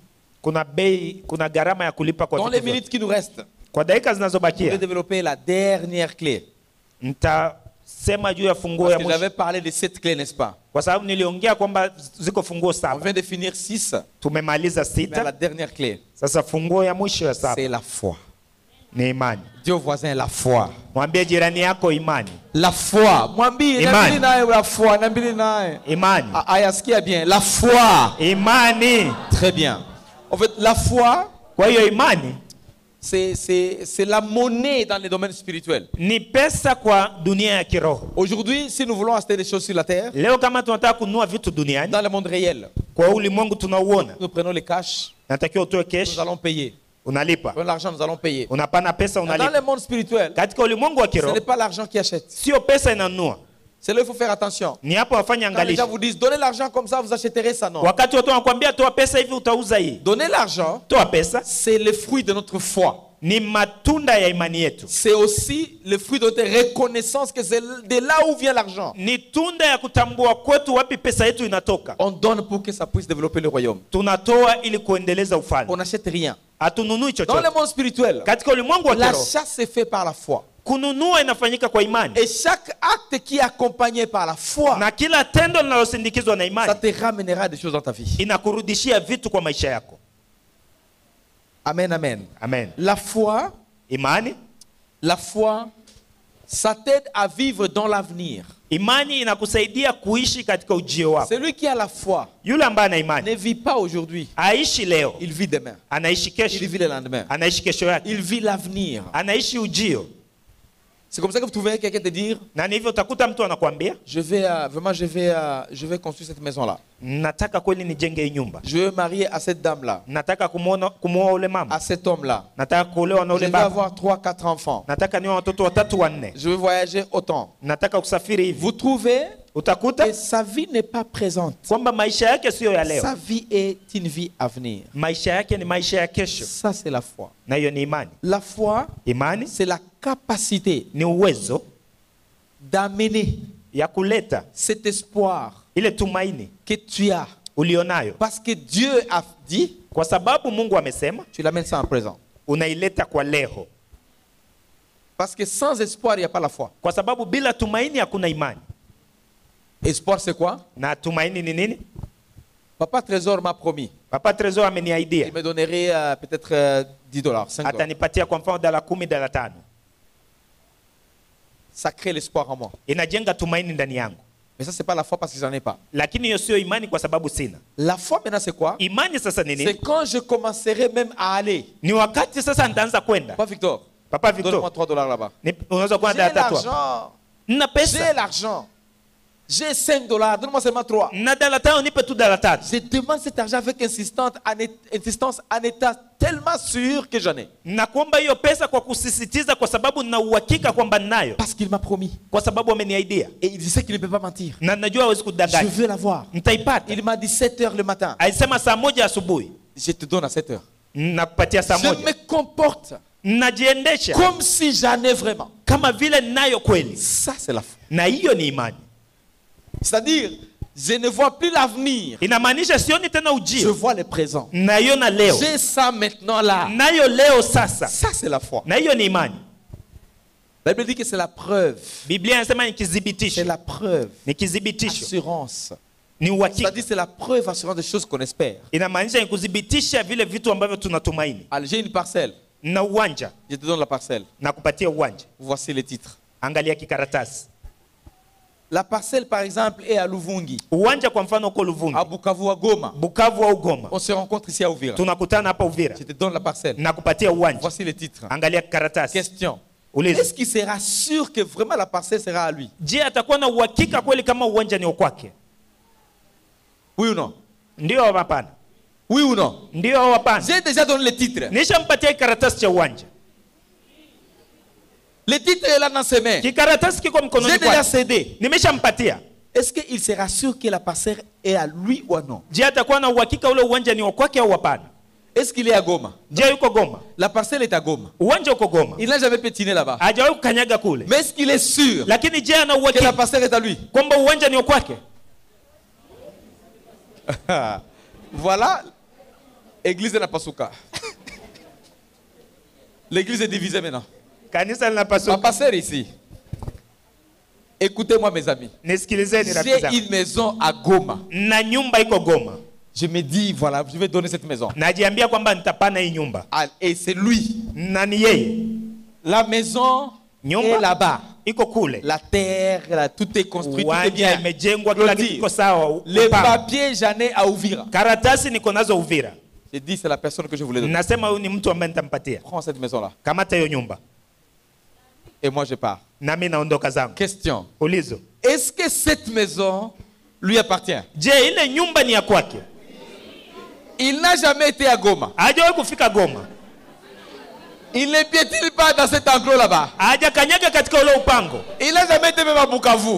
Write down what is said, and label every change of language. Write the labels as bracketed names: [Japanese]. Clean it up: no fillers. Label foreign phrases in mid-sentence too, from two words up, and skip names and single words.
[Swahili] Kuna bei, kuna gharama ya kulipa kwa [French] Dans [Swahili] vitu [French] les [Swahili] vyote. [French] minutes qui nous restent, [Swahili] Kwa dakika [French] je vais [Swahili] zinazobakia [French] développer la dernière clé. [Swahili] nitasema juu ya funguo [French] Parce [Swahili] ya [French] que [Swahili] mwisho, [French] j'avais parlé de 7 clés, n'est-ce pas? [Swahili] kwa sababu niliongea kwamba ziko funguo [French] On [Swahili] 7. [French] vient de finir 6. [Swahili] Tumemaliza [French] Mais la [Swahili] 6. [French] dernière clé, [Swahili] Sasa funguo ya mwisho ya 7 [French] c'est la foi. [Swahili] ni imani. [French] Dis au voisin la foi. [Swahili] Mwambie jirani yako imani. [French] La foi. Mwambie, [Swahili] Imani. nambili naye [French] la foi, [Swahili] nambili naye. Imani. Aya, sikia [French] bien. La foi. [Swahili] Imani. [French] Très bien. En fait, la foi, [Swahili] Kwa hiyo imani [French] c'est la monnaie dans les domaines spirituels. [Swahili] ni pesa kwa dunia ya kiroho. [French] Aujourd'hui, si nous voulons acheter des choses sur la terre, [Swahili] Leo kama tunataka kununua vitu duniani, [French] dans le monde réel, [Swahili] kwa ulimwengu tunauona, [French] nous prenons les cash, [Swahili] natakiwa utoe cash, [French] nous allons payer. [Swahili] unalipa. [French] Prenons l'argent, nous allons payer. [Swahili] Unapana pesa, [French] Dans le [Swahili] unalipa. [French] monde spirituel, [Swahili] Katika ulimwengu wa [French] ce [Swahili] kiroho [French] n'est pas l'argent qui achète. [Swahili] sio pesa inanunua. [French] C'est là qu'il faut faire attention. [Swahili] Ni hapo wafanye [French] Quand les gens [Swahili] angalisho. [French] vous disent, donnez l'argent comme ça, vous achèterez ça, non. [Swahili] Wakati watu wanakuambia toa pesa hivi utauza hii. [French] Donner l'argent, [Swahili] Toa pesa [French] c'est le fruit de notre foi. [Swahili] ni matunda ya imani yetu. [French] C'est aussi le fruit de notre reconnaissance que c'est de là où vient l'argent. [Swahili] Ni tunda ya kutambua kwetu wapi pesa yetu inatoka. [French] On donne pour que ça puisse développer le royaume. [Swahili] Tunatoa ili kuendeleza [French] On [Swahili] ufalme. [French] n'achète rien. [Swahili] Hatununui [French] Dans le [Swahili] chochote. [French] monde spirituel, [Swahili] Katika ulimwengu wa kiroho, [French] l'achat se fait par la foi. [Swahili] kununua inafanyika kwa imani. [French] Et chaque acte qui est accompagné par la foi, [Swahili] Na kila tendo linalosindikizwa na [French] ça [Swahili] imani [French] te ramènera des choses dans ta vie. [Swahili] inakurudishia vitu kwa maisha yako. [French] Amen, amen. [Swahili] Amen. [French] La foi, ça t'aide à vivre dans l'avenir. [Swahili] Imani inakusaidia kuishi katika ujio wako. [French] Celui qui a la foi [Swahili] Yule ambaye ana imani [French] ne vit pas aujourd'hui, [Swahili] aishi leo, [French] il vit demain. [Swahili] anaishi [French] Il [Swahili] kesho, [French] vit le lendemain. [Swahili] anaishi kesho yake, [French] Il vit l'avenir. [Swahili] anaishi ujio. [French] C'est comme ça que vous trouvez quelqu'un te dire, [Swahili] Na ni hivyo utakuta mtu anakuambia, [French] je vais construire cette maison-là. [Swahili] nataka kweli nijenge hii nyumba, [French] Je veux marier à cette dame-là, [Swahili] nataka kumuoa ule mama, [French] à cet homme-là. [Swahili] nataka kuolewa na [French] Je [Swahili] ule [French] veux [Swahili] baba, [French] avoir 3-4 enfants. [Swahili] nataka niwe watoto 3 4, [French] Je veux voyager autant. [Swahili] nataka kusafiri hivi. [French] Vous trouvez [Swahili] Utakuta [French] que sa vie n'est pas présente. [Swahili] kwamba maisha yake sio ya leo, [French] Sa vie est une vie à venir. [Swahili] maisha yake ni maisha ya kesho, [French] Ça, c'est la foi. [Swahili] na hiyo ni imani. [French] La foi, [Swahili] Imani [French] c'est la capacité [Swahili] ni uwezo [French] d'amener [Swahili] ya kuleta [French] cet espoir [Swahili] ile tumaini [French] que tu as. [Swahili] ulionayo, [French] Parce que Dieu a dit, [Swahili] kwa sababu Mungu amesema, [French] tu l'amènes ça en présent. [Swahili] unaileta kwa leo, [French] Parce que sans espoir, il n'y a pas la foi. [Swahili] kwa sababu bila tumaini hakuna imani. [French] Espoir, c'est quoi? [Swahili] Na tumaini ni nini? [French] Papa Trésor m'a promis. [Swahili] Papa Trésor [French] Il [Swahili] ameniaidia [French] me donnerait peut-être $10, $5. [Swahili] atanipatia kwa mfano $10, $5. [French] Ça crée l'espoir en moi. [Swahili] Inajenga tumaini ndani yangu, [French] Mais ça, c'est pas la foi parce que j'en ai pas. [Swahili] lakini hiyo sio imani kwa sababu sina. [French] La foi, maintenant, c'est quoi? [Swahili] Imani sasa ni [French] C'est [Swahili] nini? [French] quand je commencerai même à aller. [Swahili] Ni wakati sasa nitaanza kwenda. [French] Pas Victor. [Swahili] Papa [French] Donne-moi [Swahili] Victor, [French] $3 là-bas. [Swahili] unaweza kuwa [French] J'ai [Swahili] na $3. [French] l'argent. [Swahili] Nina [French] J'ai [Swahili] pesa. [French] l'argent. J'ai $5. Donne-moi seulement 3. [Swahili] Na $5 nipe tu $3. [French] Je demande cet argent avec insistance en état tellement sûr que j'en ai. [Swahili] Nakuomba hiyo pesa kwa kusisitiza, kwa sababu nina uhakika kwamba ninayo, [French] Parce qu'il m'a promis. [Swahili] kwa sababu ameniaidia [French] Et il sait qu'il ne peut pas mentir. [Swahili] na najua hawezi [French] Je [Swahili] kudanganya. [French] veux l'avoir. [Swahili] Nitaipata. [French] Il m'a dit 7 heures le matin. [Swahili] Alisema saa 1 asubuhi, [French] Je te donne à 7 heures. [Swahili] nakupatia saa [French] Je [Swahili] 1. [French] me comporte [Swahili] Najiendesha [French] comme si j'en ai vraiment. [Swahili] kama vile ninayo kweli, [French] Ça, c'est la foi. [Swahili] na hiyo ni imani. [French] C'est-à-dire, je ne vois plus l'avenir. [Swahili] Inamaanisha sioni tena [French] Je [Swahili] ujio, [French] vois le présent. [Swahili] naiona leo, [French] J'ai ça maintenant là. [Swahili] nayo leo sasa, [French] Ça, c'est la foi. [Swahili] na hiyo ni imani. [French] La Bible dit que c'est la preuve. [Swahili] Biblia inasema ni [French] C'est [Swahili] kidhibitisho, [French] la preuve. [Swahili] ni kidhibitisho, [French] Assurance. [Swahili] ni uhakika. [French] C'est-à-dire, c'est la preuve assurance des choses qu'on espère. [Swahili] Inamaanisha ni kudhibitisha vile vitu ambavyo tunatumaini. [French] Alors, j'ai une parcelle. [Swahili] na uwanja, [French] Je te donne la parcelle. [Swahili] na kupatia uwanja. [French] Voici les titres. [Swahili] Angalia kikaratasi. [French] La parcelle, par exemple, est à Luvungi, [Swahili] Uwanja kwa mfano uko Luvungi, [French] à Bukavu, à Goma. [Swahili] Bukavu au Goma. [French] On se rencontre ici à Uvira. [Swahili] Tunakutana hapa Uvira. [French] Je te donne la parcelle. [Swahili] Na kupatia uwanja. [French] Voici les titres. [Swahili] Angalia kikaratasi. [French] Question. [Swahili] Uliza. [French] Est-ce qu'il sera sûr que vraiment la parcelle sera à lui? [Swahili] Je, atakuwa na uhakika kweli kama uwanja ni kwake? [French] Oui ou non? [Swahili] Ndio au hapana? [French] Oui ou non? [Swahili] Ndio au hapana? [French] J'ai déjà donné les titres. [Swahili] Nishampatia kikaratasi cha uwanja. [French] Le titre est là dans ses mains. [Swahili] Kikaratasi kiko mkononi [French] J'ai déjà [Swahili] kwake. [French] cédé. [Swahili] Nimeshampatia. [French] Est-ce qu'il sera sûr que la parcelle est à lui ou non? [Swahili] Je, atakuwa na uhakika ule uwanja ni kwake au hapana? [French] Est-ce qu'il est à Goma? [Swahili] Je, yuko Goma? [French] La parcelle est à Goma. [Swahili] Uwanja uko Goma. [French] Il n'a jamais pétiné là-bas. [Swahili] Hajawahi kukanyaga kule. [French] Mais est-ce qu'il est sûr [Swahili] Lakini je, ana [French] que la [Swahili] uhakika [French] parcelle est à lui? [Swahili] kwamba uwanja ni kwake? [French] Voilà. Église de la Pasuka. L'église est divisée maintenant. [Swahili] Kanisa [French] Ma [Swahili] linapaswa. [French] pasteur ici. Écoutez-moi mes amis. [Swahili] Nisikilizeni rafiki [French] J'ai [Swahili] zangu. [French] une maison à Goma. [Swahili] Na nyumba iko Goma. [French] Je me dis, voilà, je vais donner cette maison. [Swahili] Najiambia kwamba nitapana hii nyumba. [French] Ah, et c'est lui. [Swahili] Na ni yeye. [French] La maison [Swahili] Nyumba [French] est là-bas. [Swahili] iko kule. [French] La terre, tout est construit, tout est [Swahili] Uwanja [French] bien. [Swahili] imejengwa, kila kitu kiko sawa. [French] Les [Swahili] Upanga. [French] papiers, j'en ai à Uvira. [Swahili] Karatasi niko nazo Uvira. [French] J'ai dit, c'est la personne que je voulais donner. [Swahili] Nasema huyu ni mtu ambaye nitampatia. [French] Prends cette maison-là. [Swahili] Kamata hiyo nyumba. [French] Et moi, je pars. [Swahili] Nami naondoka zangu. [French] Question. [Swahili] Ulizo. [French] Est-ce que cette maison lui appartient? [Swahili] Je, ile nyumba ni ya kwake? [French] Il n'a jamais été à Goma. [Swahili] Hajawahi kufika Goma. [French] Il ne piétine pas dans cet enclos là-bas. [Swahili] Hajakanyaga katika ule upango. [French] Il n'a jamais été même à Bukavu.